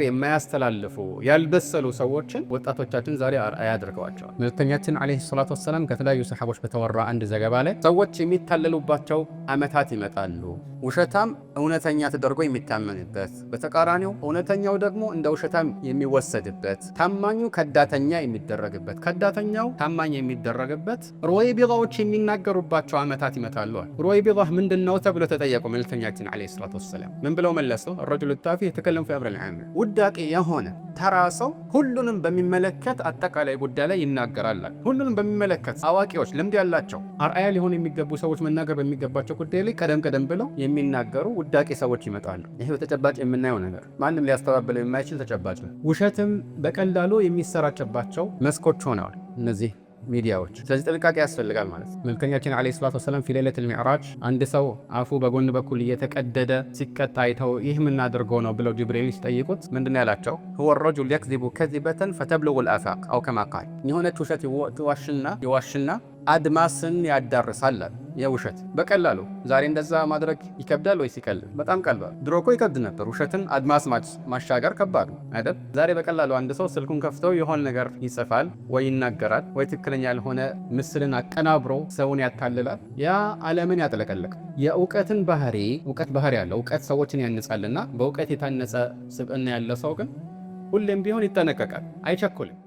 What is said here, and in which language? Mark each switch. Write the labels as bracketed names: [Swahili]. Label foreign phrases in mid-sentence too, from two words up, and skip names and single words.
[Amharic] የማያስተላልፉ ያልበሰሉ ሰዎችን ወጣቶቻችን ዛሬ አርአያ አድርገዋቸዋል። መልእክተኛችን [Arabic] عليه الصلاة والسلام [Amharic] ከተለያዩ ሰሃቦች በተወራ አንድ ዘገባ ላይ ሰዎች የሚታለሉባቸው ዓመታት ይመጣሉ። ውሸታም እውነተኛ ተደርጎ የሚታመንበት፣ በተቃራኒው እውነተኛው ደግሞ እንደ ውሸታም የሚወሰድበት፣ ታማኙ ከዳተኛ የሚደረግበት፣ ከዳተኛው ታማኝ የሚደረግበት ሩወይቢዳዎች የሚናገሩባቸው ዓመታት ይመጣሉ። ሩወይቢዳ ምንድነው ተብሎ ተጠየቁ መልእክተኛችን [Arabic] عليه الصلاة والسلام [Amharic] ምን ብለው መለሱ? [Arabic] الرجل التافه يتكلم في امر العام [Amharic] ውዳቂ የሆነ ተራ ሰው ሁሉንም በሚመለከት አጠቃላይ ጉዳይ ላይ ይናገራል። ሁሉንም በሚመለከት አዋቂዎች፣ ልምድ ያላቸው አርአያ ሊሆን የሚገቡ ሰዎች መናገር በሚገባቸው ጉዳይ ላይ ቀደም ብለው የሚናገሩ ውዳቂ ሰዎች ይመጣሉ። ይሄ በተጨባጭ የምናየው ነገር ማንም ሊያስተባብለው የማይችል ተጨባጭ ነው። ውሸትም በቀላሉ የሚሰራጭባቸው መስኮች ሆነዋል እነዚህ ሚዲያዎች። ስለዚህ ጥንቃቄ ያስፈልጋል ማለት ነው። መልእክተኛችን [Arabic] عليه الصلاة والسلام في ليلة المعراج [Amharic] አንድ ሰው አፉ በጎን በኩል እየተቀደደ ሲቀጣ አይተው ይህ ምን አድርገው ነው ብለው ጅብሪል ሲጠይቁት ምንድነው ያላቸው? [Arabic] هو الرجل يكذب كذبة فتبلغ الآفاق أو كما قال [Amharic] የሆነች ውሸት ይዋሽና አድማስን ያዳርሳል። የውሸት በቀላሉ ዛሬ እንደዛ ማድረግ ይከብዳል ወይስ ይቀላል? በጣም ቀላል። ድሮ እኮ ይከብድ ነበር። ውሸትን አድማስ ማሻገር ከባድ ነው አይደል? ዛሬ በቀላሉ አንድ ሰው ስልኩን ከፍተው የሆነ ነገር ይጽፋል ወይ ይናገራል ወይ ትክክለኛ ያልሆነ ምስልን አቀናብሮ ሰውን ያታልላል። ያ ዓለምን ያጥለቀልቅ። የእውቀትን ባህሪ ያለው እውቀት ሰዎችን ያንጻልና በእውቀት የታነጸ ስብዕና ያለ ሰው ግን ሁሌም ቢሆን ይጠነቀቃል፣ አይቸኩልም።